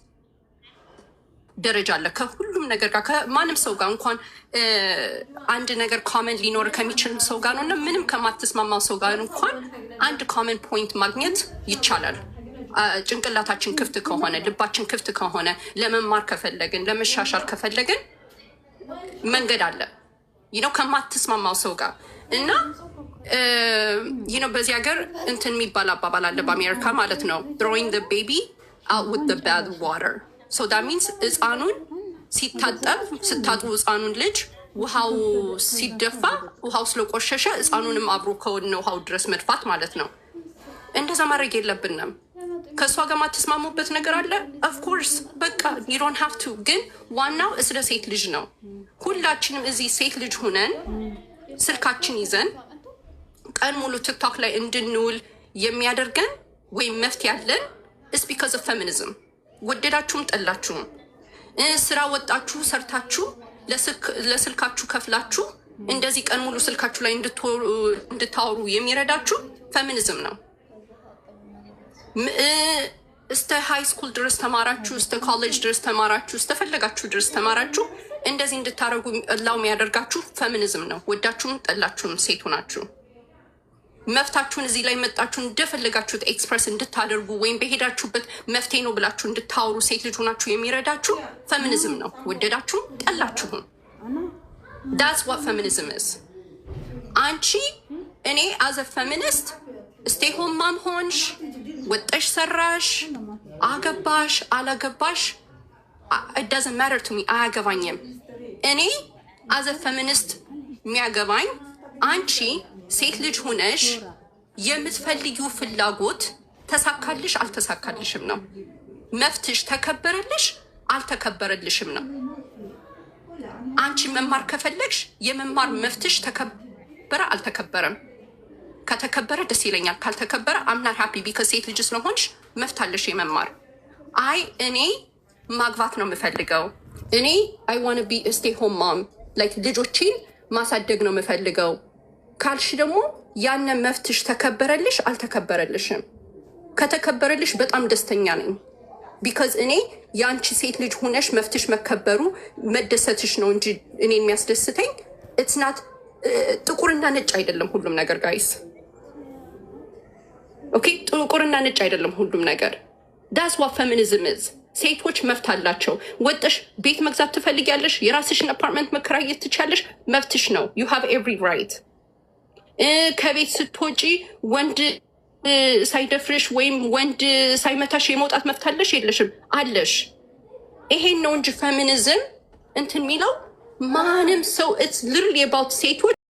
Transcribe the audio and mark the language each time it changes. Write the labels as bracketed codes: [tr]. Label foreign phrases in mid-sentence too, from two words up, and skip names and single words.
[am] ደረጃ አለ። ከሁሉም ነገር ጋር ከማንም ሰው ጋር እንኳን አንድ ነገር ኮመን ሊኖር ከሚችል ሰው ጋር ነው እና ምንም ከማትስማማው ሰው ጋር እንኳን አንድ ኮመን ፖይንት ማግኘት ይቻላል። ጭንቅላታችን ክፍት ከሆነ ልባችን ክፍት ከሆነ ለመማር ከፈለግን ለመሻሻል ከፈለግን መንገድ አለ ይነው ከማትስማማው ሰው ጋር እና ይነው በዚህ ሀገር እንትን የሚባል አባባል አለ በአሜሪካ ማለት ነው [en] throwing the baby out with the bad water. So that means [am] ህፃኑን ስታጥቡ ህፃኑን ልጅ ውሃው ሲደፋ ውሃው ስለቆሸሸ ህፃኑንም አብሮ ከወድነ ውሃው ድረስ መድፋት ማለት ነው። እንደዛ ማድረግ የለብንም። ከእሷ ጋር ማትስማሙበት ነገር አለ [en] of course [am] በቃ [en] you don't have [am] to። ግን ዋናው ስለ ሴት ልጅ ነው። ሁላችንም እዚህ ሴት ልጅ ሆነን ስልካችን ይዘን ቀን ሙሉ ቲክቶክ ላይ እንድንውል የሚያደርገን ወይም መፍትሄ ያለን [en] is because of feminism። [am] ወደዳችሁም ጠላችሁም ስራ ወጣችሁ ሰርታችሁ ለስልካችሁ ከፍላችሁ እንደዚህ ቀን ሙሉ ስልካችሁ ላይ እንድታወሩ የሚረዳችሁ ፌሚኒዝም ነው። እስተ [en] high school [am] ድረስ ተማራችሁ፣ እስተ ኮሌጅ ድረስ ተማራችሁ፣ እስተፈለጋችሁ ድረስ ተማራችሁ እንደዚህ እንድታረጉ ላው የሚያደርጋችሁ ፌሚኒዝም ነው። ወዳችሁም ጠላችሁም ሴቱ ናችሁ። መፍታችሁን እዚህ ላይ መጣችሁ እንደፈለጋችሁት ኤክስፕረስ እንድታደርጉ ወይም በሄዳችሁበት መፍትሄ ነው ብላችሁ እንድታወሩ ሴት ልጅ ሆናችሁ የሚረዳችሁ ፌሚኒዝም ነው። ወደዳችሁም ጠላችሁም [en] that's what feminism is። [am] አንቺ እኔ [en] as a feminist stay home mom [am] ሆንሽ ወጥሽ ሰራሽ አገባሽ አላገባሽ [en] it doesn't matter to me። [am] አያገባኝም። እኔ [en] as a feminist [am] የሚያገባኝ አንቺ ሴት ልጅ ሆነሽ የምትፈልጊው ፍላጎት ተሳካልሽ አልተሳካልሽም ነው። መፍትሽ ተከበረልሽ አልተከበረልሽም ነው። አንቺ መማር ከፈለግሽ የመማር መፍትሽ ተከበረ አልተከበረም። ከተከበረ ደስ ይለኛል፣ ካልተከበረ [en] I'm not happy because [am] ሴት ልጅ ስለሆንሽ መፍታለሽ የመማር አይ እኔ ማግባት ነው የምፈልገው እኔ [en] I want to be a stay home mom like [am] ልጆችን ማሳደግ ነው የምፈልገው ካልሽ ደግሞ ያነ መፍትሽ ተከበረልሽ አልተከበረልሽም። ከተከበረልሽ በጣም ደስተኛ ነኝ ቢካዝ እኔ ያንቺ ሴት ልጅ ሆነሽ መፍትሽ መከበሩ መደሰትሽ ነው እንጂ እኔ የሚያስደስተኝ [en] it's not [am] ጥቁርና ነጭ አይደለም ሁሉም ነገር ጋይስ ኦኬ ጥቁርና ነጭ አይደለም ሁሉም ነገር [en] that's what feminism is። [am] ሴቶች መፍት አላቸው። ወጥሽ ቤት መግዛት ትፈልጊያለሽ የራስሽን አፓርትመንት መከራየት ትቻለሽ መፍትሽ ነው [en] you have every right። [am] ከቤት ስትወጪ ወንድ ሳይደፍርሽ ወይም ወንድ ሳይመታሽ የመውጣት መብት አለሽ የለሽም? አለሽ። ይሄን ነው እንጂ ፌሚኒዝም እንትን የሚለው ማንም ሰው [en] it's literally about [am] ሴቶች